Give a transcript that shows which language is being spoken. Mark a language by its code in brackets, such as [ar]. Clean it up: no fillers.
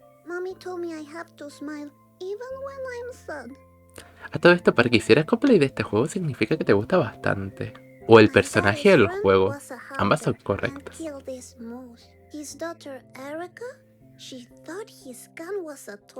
[en] Mommy told me I have to smile even when I'm sad. [es] A todo esto, para que hicieras cosplay de este juego significa que te gusta bastante. O el personaje del juego. Ambas son correctas. [en] His daughter Erica, she thought his gun was a toy.